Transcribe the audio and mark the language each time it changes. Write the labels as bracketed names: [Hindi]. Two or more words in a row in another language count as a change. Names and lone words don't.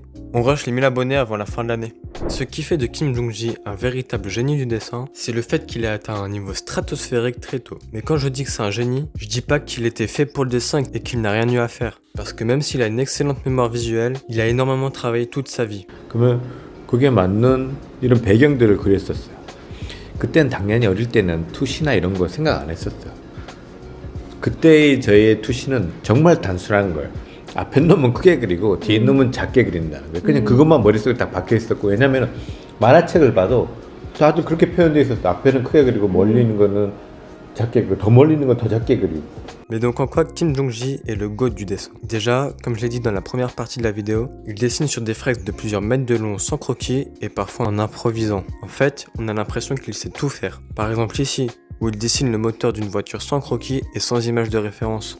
[French] On rush les 1000 abonnés avant la fin de l'année. Ce qui fait de Kim Jong-gi un véritable génie du dessin, c'est le fait qu'il ait atteint un niveau stratosphérique très tôt. Mais quand je dis que c'est un génie, je dis pas qu'il était fait pour le dessin et qu'il n'a rien eu à faire. Parce que même s'il a une excellente mémoire visuelle, il a énormément travaillé toute sa vie. [Korean] 그게 맞는 이런 배경들을 그렸었어요. 그때는 당연히 어릴 때는 투시나 이런 거 생각 안 했었어요. 그때의 저의 투시는 정말 단순한 거예요. 앞에 놈은 크게 그리고 뒤에 놈은 작게 그린다는 거예요. 그냥 그것만 머릿속에 딱 박혀 있었고, 왜냐면 만화책을 봐도 다들 그렇게 표현되어 있었어요. 앞에는 크게 그리고 멀리 있는 거는 작게 그리고 더 멀리 있는 건 더 작게 그리고. [French] Mais donc en quoi Kim Jong-gi est le GOAT du dessin? Déjà, comme je l'ai dit dans la première partie de la vidéo, il dessine sur des fresques de plusieurs mètres de long sans croquis et parfois en improvisant. En fait, on a l'impression qu'il sait tout faire. Par exemple ici, où il dessine le moteur d'une voiture sans croquis et sans image de référence.